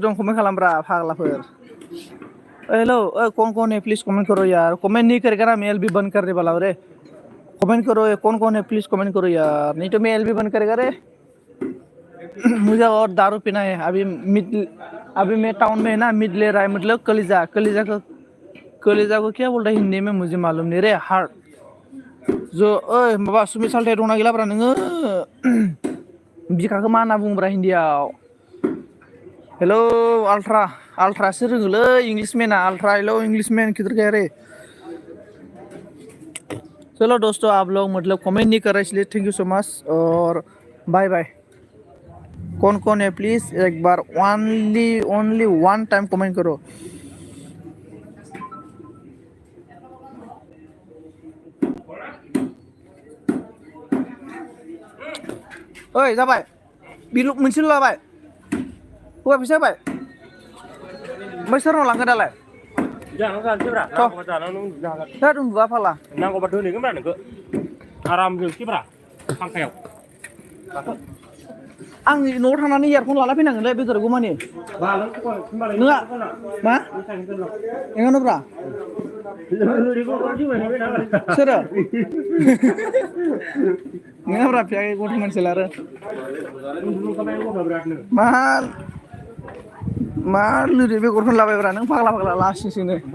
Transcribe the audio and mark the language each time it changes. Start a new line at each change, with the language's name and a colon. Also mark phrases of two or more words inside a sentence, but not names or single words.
Bodo: दं कमेंट खालामब्रा फाग्लाफोर
Hindi: हेलो कौन है प्लीज कमेंट करो यार कमेंट नहीं करेगा ना मैं भी बंद करने वाला हूं रे कमेंट करो कौन है प्लीज कमेंट करो यार नहीं तो मैं भी बंद करेगा रे मुझे और दारू पीना है अभी मैं टाउन में है ना मिड ले रहा है मतलब कलेजा को क्या बोल रहा है हिंदी में मुझे मालूम नहीं रे हार्ट जो
Bodo: ओए माबा सुमित सालथे दंना गैलाब्रा नोङो बिखाखौ मा होनना बुङोब्रा हिन्दीयाव
Hindi: हेलो अल्ट्रासो रोङोलै इंग्लिशमैन अल्ट्रा हेलो इंग्लिशमैन किधर गया रे चलो दोस्तों आप लोग मतलब कमेंट नहीं कर रहे इसलिए
English: thank you so much
Hindi: और
English: bye bye
Hindi: कौन है प्लीज एक बार
English: only one time
Hindi: कमेंट करो
Bodo: ओए जाबाय बिलु मोनसेल' लाबाय हौवा फैसा होबाय ओमफ्राय सोरनाव लांगोन दालाय जानो जानोब्रा नांगौबा जानानै जागोन दा उन्दुआ फाला नांगौबा दोनहैगोनब्रा नोंखौ आराम जोंसैब्रा फांखायाव आं न'आव थांनानै इयारफन लाना फैनांगोनलै बेदरखौ मानि नोङा मा एंगानोब्रा सोरो नोङाब्रा फियाखै गथ' मानसिला आरो मा लिरो बेगरखौनो लाबायब्रा नों फाग्ला लासिंसिंनो